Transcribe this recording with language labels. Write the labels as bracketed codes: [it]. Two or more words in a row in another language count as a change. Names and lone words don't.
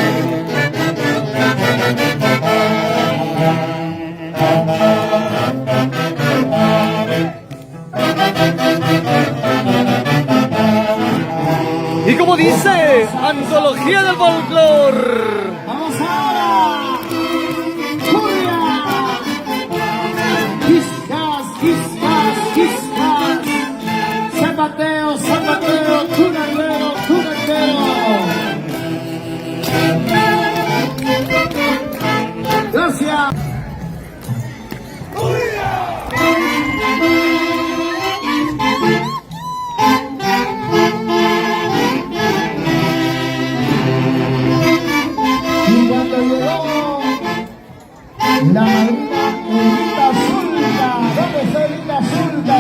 [es] Y como dice, antología del folclor. ¡Vamos ahora! ¡Cumbia! ¡Quiscas, quiscas, quiscas! ¡Zapateo, zapateo! ¡Tunandero, tunandero! ¡Gracias! Y cuando llegó la madrina Elita Zulca, ¿dónde está Elita Zulca?